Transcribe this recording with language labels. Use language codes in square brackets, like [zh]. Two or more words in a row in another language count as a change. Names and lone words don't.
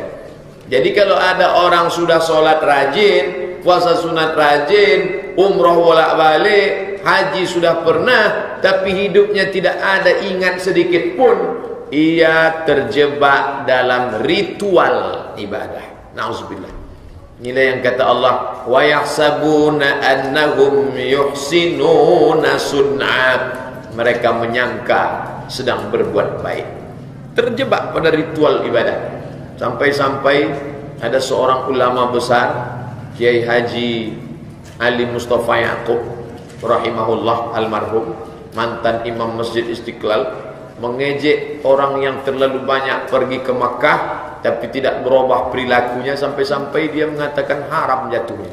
[id] Jadi kalau ada orang sudah sholat rajin, puasa sunat rajin, umroh bolak-balik, haji sudah pernah, tapi hidupnya tidak ada ingat sedikit pun, ia terjebak dalam ritual ibadah. Nauzubillah. Inilah yang kata Allah, [ar] ويحسبون أنهم يحسنون صنعا. [id] Mereka menyangka sedang berbuat baik, terjebak pada ritual ibadah. Sampai-sampai ada seorang ulama besar, Kiai Haji Ali Mustafa Yaqub rahimahullah almarhum, mantan imam Masjid Istiqlal, mengejek orang yang terlalu banyak pergi ke Makkah tapi tidak berubah perilakunya, sampai-sampai dia mengatakan haram jatuhnya.